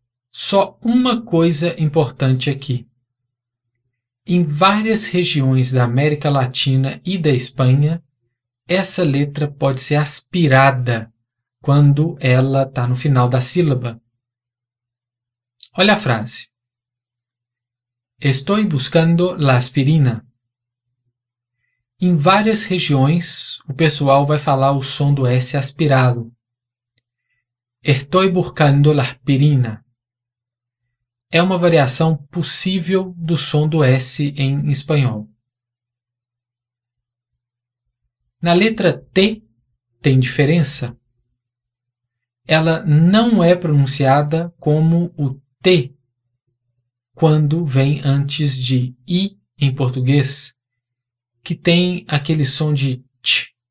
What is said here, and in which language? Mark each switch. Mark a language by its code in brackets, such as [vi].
[pt] Só uma coisa importante aqui. Em várias regiões da América Latina e da Espanha, essa letra pode ser aspirada quando ela está no final da sílaba. Olha a frase. [es] Estoy buscando la aspirina. [pt] Em várias regiões, o pessoal vai falar o som do S aspirado. [es] Estoy buscando la aspirina. [pt] É uma variação possível do som do S em espanhol. Na letra T tem diferença. Ela não é pronunciada como o T quando vem antes de I em português, que tem aquele som de T.